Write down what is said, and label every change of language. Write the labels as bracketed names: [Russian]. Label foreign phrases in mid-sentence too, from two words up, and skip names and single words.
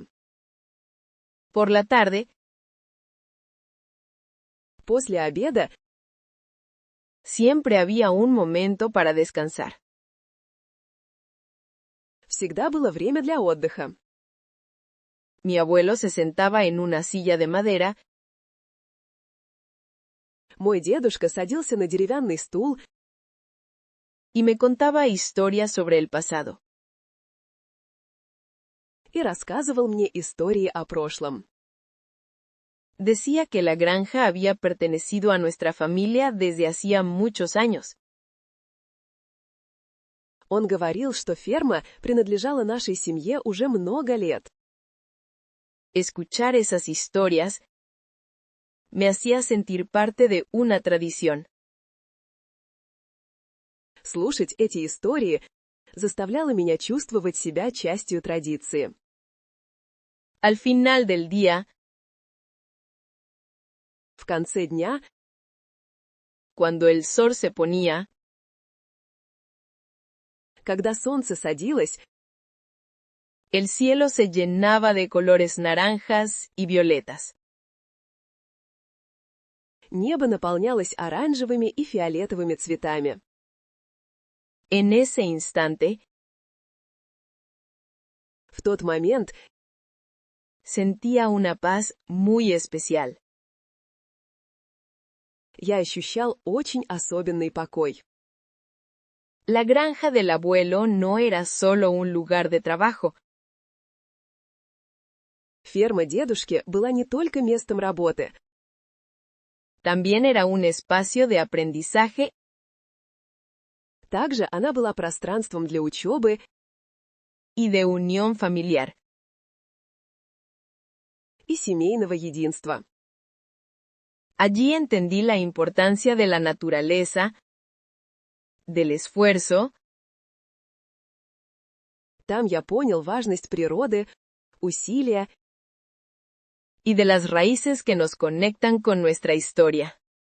[Spanish] Por la tarde, [Russian] После обеда [Spanish] siempre había un momento para descansar. [Russian] всегда было время для отдыха. [Spanish] Mi abuelo se sentaba en una silla de madera. [Russian] Мой дедушка садился на деревянный стул [Spanish] Y me contaba historias sobre el pasado. [Russian] и рассказывал мне истории о прошлом. [Spanish] Decía que la granja había pertenecido a nuestra familia desde hacía muchos años. [Russian] Он говорил, что ферма принадлежала нашей семье уже много лет. [Spanish] Escuchar esas historias me hacía sentir parte de una tradición. [Russian] Слушать эти истории заставляло меня чувствовать себя частью традиции. [Spanish] Al final del día, [Russian] В конце дня, [Spanish] cuando el sol se ponía, [Russian] когда солнце садилось, [Spanish] el cielo se llenaba de colores naranjas y violetas. [Russian] небо наполнялось оранжевыми и фиолетовыми цветами. [Spanish] En ese instante, [Russian] В тот момент [Spanish] sentía una paz muy especial. [Russian] я ощущал очень особенный покой. [Spanish] La granja del abuelo no era solo un lugar de trabajo. [Russian] Ферма дедушки была не только местом работы, [Spanish] También era un espacio de aprendizaje [Russian] также она была пространством для учебы [Spanish] y de unión familiar. [Russian] и семейного единства. [Spanish] Allí entendí la importancia de la naturaleza, del esfuerzo, [Russian] Там я понял важность природы, усилия [Spanish] y de las raíces que nos conectan con nuestra historia.